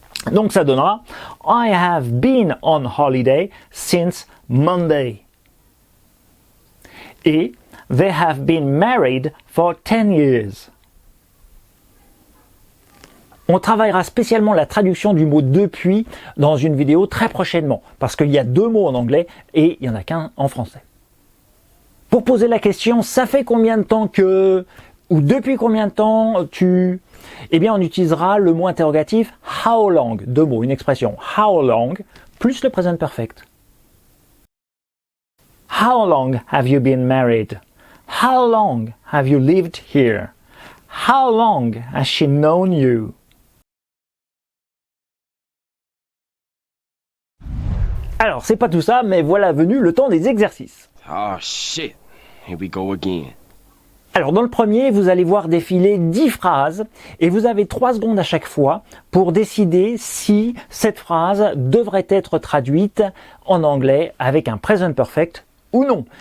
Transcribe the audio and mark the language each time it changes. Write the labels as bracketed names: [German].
[French] Donc ça donnera [English] I have been on holiday since Monday. Et they have been married for 10 years. [French] On travaillera spécialement la traduction du mot depuis dans une vidéo très prochainement, parce qu'il y a deux mots en anglais et il n'y en a qu'un en français. Pour poser la question, ça fait combien de temps que, ou depuis combien de temps tu... Eh bien, on utilisera le mot interrogatif how long, deux mots, une expression how long, plus le present perfect. [English] How long have you been married? How long have you lived here? How long has she known you? [French] Alors, c'est pas tout ça, mais voilà venu le temps des exercices. [English] Oh shit. Here we go again. [French] Alors, dans le premier, vous allez voir défiler 10 phrases et vous avez 3 secondes à chaque fois pour décider si cette phrase devrait être traduite en anglais avec un present perfect ou non.